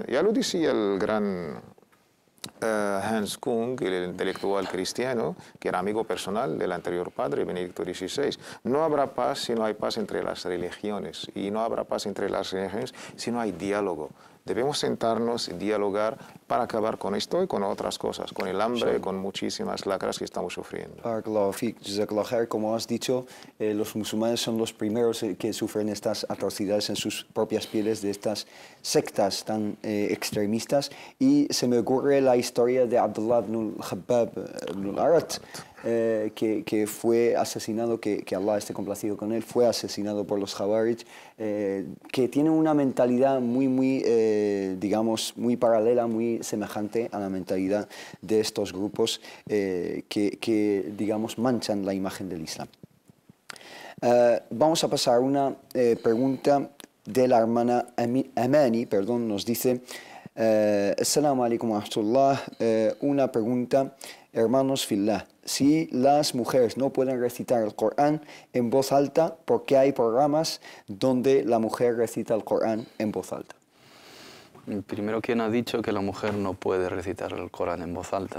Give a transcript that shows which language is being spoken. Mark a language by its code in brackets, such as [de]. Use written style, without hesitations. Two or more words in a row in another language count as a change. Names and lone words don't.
[es] Ya lo decía el gran Hans Kung, el intelectual cristiano, que era amigo personal del anterior padre, Benedicto XVI. No habrá paz si no hay paz entre las religiones, y no habrá paz entre las religiones si no hay diálogo. debemos sentarnos y dialogar para acabar con esto y con otras cosas, con el hambre, con muchísimas lacras que estamos sufriendo. [ar] بارك الله فيك، جزاك الله خير. [es] Como has dicho, los musulmanes son los primeros que sufren estas atrocidades en sus propias pieles de estas sectas tan extremistas. Y se me ocurre la historia de Abdullah ibn al-Khabbab ibn al-Arat, que fue asesinado, que Allah esté complacido con él, fue asesinado por los Khawarij, que tienen una mentalidad muy digamos, muy paralela, muy semejante a la mentalidad de estos grupos que, digamos, manchan la imagen del Islam. Vamos a pasar a una pregunta de la hermana Amani, perdón, nos dice: [ar] السلام عليكم ورحمة الله, [es] una pregunta, hermanos fillah, si las mujeres no pueden recitar el Corán en voz alta, ¿por qué hay programas donde la mujer recita el Corán en voz alta? Primero, ¿quién ha dicho que la mujer no puede recitar el Corán en voz alta?